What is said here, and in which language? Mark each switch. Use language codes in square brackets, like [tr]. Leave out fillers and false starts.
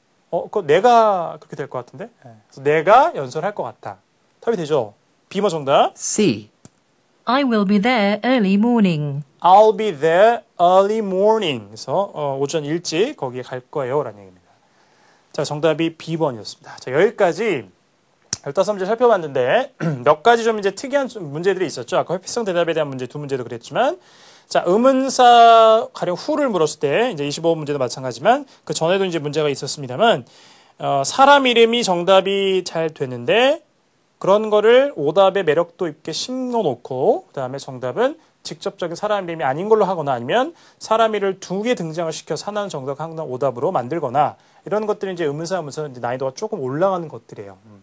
[ko] 그거 내가 그렇게 될 것 같은데? 그래서 내가 연설할 것 같다. 답이 되죠? B번 정답. C. [en] I will be there early morning. I'll be there early morning. [ko] 그래서 오전 일찍 거기에 갈 거예요. 라는 얘기입니다. 자, 정답이 B번이었습니다. 자, 여기까지 15문제 살펴봤는데 몇 가지 좀 이제 특이한 문제들이 있었죠. 아까 회피성 대답에 대한 문제 두 문제도 그랬지만 자, 의문사 가령 who를 물었을 때 이제 25문제도 마찬가지지만 그 전에도 이제 문제가 있었습니다만 사람 이름이 정답이 잘 되는데 그런 거를 오답의 매력도 있게 심어놓고 그다음에 정답은 직접적인 사람 이름이 아닌 걸로 하거나 아니면 사람 이름을 두 개 등장을 시켜서 하나는 정답, 하나는 오답으로 만들거나 이런 것들이 이제 의문사 이제 난이도가 조금 올라가는 것들이에요.